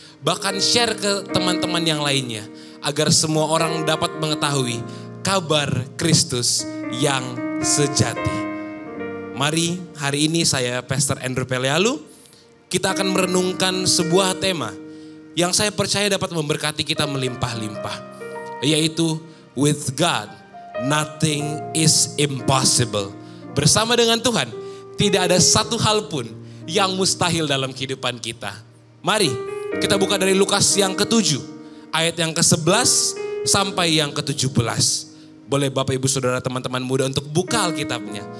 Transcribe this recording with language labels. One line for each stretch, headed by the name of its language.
Indonesian: Bahkan share ke teman-teman yang lainnya. Agar semua orang dapat mengetahui kabar Kristus yang sejati. Mari hari ini saya Pastor Andrew Pelealu. Kita akan merenungkan sebuah tema yang saya percaya dapat memberkati kita melimpah-limpah.
English: Yaitu with God nothing is impossible.
Indonesian: Bersama dengan Tuhan tidak ada satu hal pun yang mustahil dalam kehidupan kita. Mari kita buka dari Lukas yang ke-7 ayat yang ke-11 sampai yang ke-17. Boleh Bapak Ibu Saudara teman-teman muda untuk buka Alkitabnya.